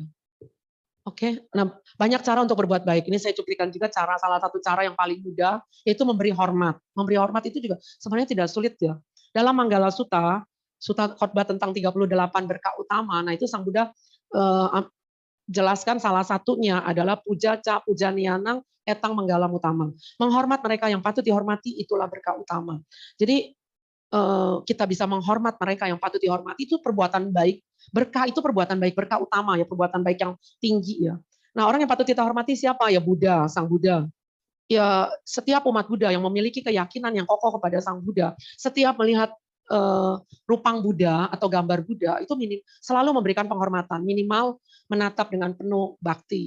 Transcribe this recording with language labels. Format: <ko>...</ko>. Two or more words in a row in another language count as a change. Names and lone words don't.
<id>Oke, nah banyak cara untuk berbuat baik. Ini saya cuplikan juga salah satu cara yang paling mudah, yaitu memberi hormat. Memberi hormat itu juga sebenarnya tidak sulit ya. Dalam Manggala Sutta, Sutta khotbah tentang 38 berkah utama, nah itu Sang Buddha jelaskan salah satunya adalah</id> <pi>puja ca puja nianang etang manggalam utama.</pi> <id>Menghormat mereka yang patut dihormati itulah berkah utama. Jadi kita bisa menghormat mereka yang patut dihormati itu perbuatan baik. Berkah itu perbuatan baik, berkah utama ya, perbuatan baik yang tinggi ya. Nah, orang yang patut kita hormati siapa? Ya Buddha, Sang Buddha. Ya setiap umat Buddha yang memiliki keyakinan yang kokoh kepada Sang Buddha, setiap melihat rupang Buddha atau gambar Buddha itu selalu memberikan penghormatan, minimal menatap dengan penuh bakti.</id>